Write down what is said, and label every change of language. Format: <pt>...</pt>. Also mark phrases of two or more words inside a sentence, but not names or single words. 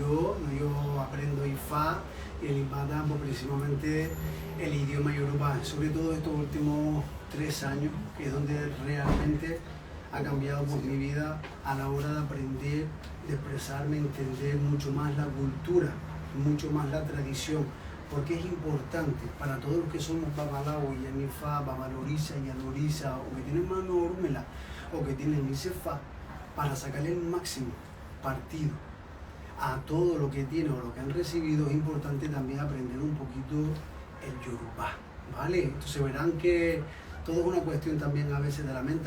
<es>Uyo aprendo Ifa y en Ibadan, pues, precisamente el idioma Yoruba, sobre todo estos últimos 3 años, que es donde realmente ha cambiado por mi vida a la hora de aprender, de expresarme, entender mucho más la cultura, mucho más la tradición, porque es importante para todos los que somos</es> <yo>babalawo, yanifa, babalorisa, yalorisa,</yo> <es>o que tienen mano ormela, o que tienen isefa, para sacarle el máximo partido a todo lo que tienen o lo que han recibido. Es importante también aprender un poquito el Yoruba, ¿vale? Entonces verán que todo es una cuestión también a veces de la mente.</es>